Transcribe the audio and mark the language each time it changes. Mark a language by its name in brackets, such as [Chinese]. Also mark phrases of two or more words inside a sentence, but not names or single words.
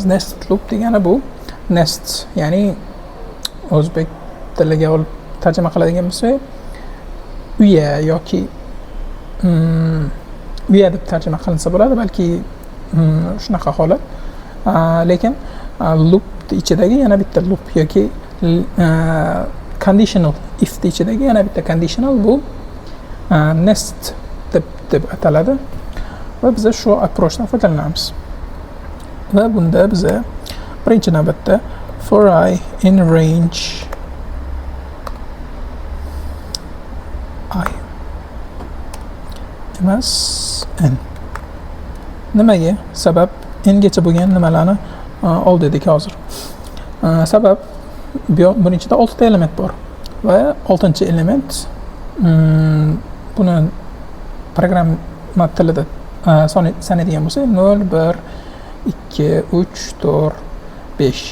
[English] Nested loop [Uzbek] degani bu nest, ya'ni o'zbek tiliga olib tarjima qiladigan bo'lsak, uya yoki uya deb tarjima qilinsa bo'ladi, balki shunaqa holat. Lekin loop ichidagi yana bitta loop yoki [English] conditional if [Uzbek] ichidagi yana bitta conditional bu nest deb ataladi va biz shu approachdan foydalanamiz. Va bunda biz birinchi navbatda [English] for I in range I [Uzbek] emas n. Nimaga? Sabab n gacha bo'lgan nimalarni oldik hozir. Sabab buning ichida 6 ta element bor va 6-chi element buni programma tilida sanaydigan bo'lsak 0, 1, 2, 3, 4, 5.